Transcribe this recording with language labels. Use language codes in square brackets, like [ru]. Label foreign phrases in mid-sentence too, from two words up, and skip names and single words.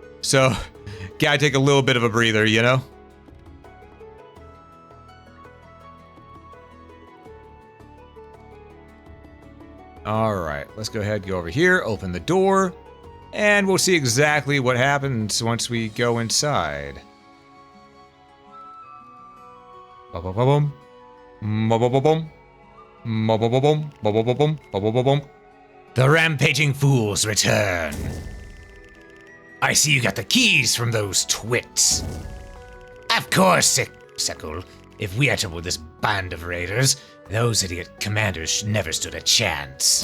[en] So, gotta take a little bit of a breather, you know? Alright, let's go ahead, go over here, open the door, and we'll see exactly what happens once we go inside. Ba-ba-ba-bum. Ba-ba-ba-bum. Ba-ba-ba-bum. Ba-ba-ba-bum. Ba-ba-ba-bum. The rampaging fools return. I see you got the keys from those twits. Of course, Sekul. If we had trouble with this band of raiders, those idiot commanders never stood a chance.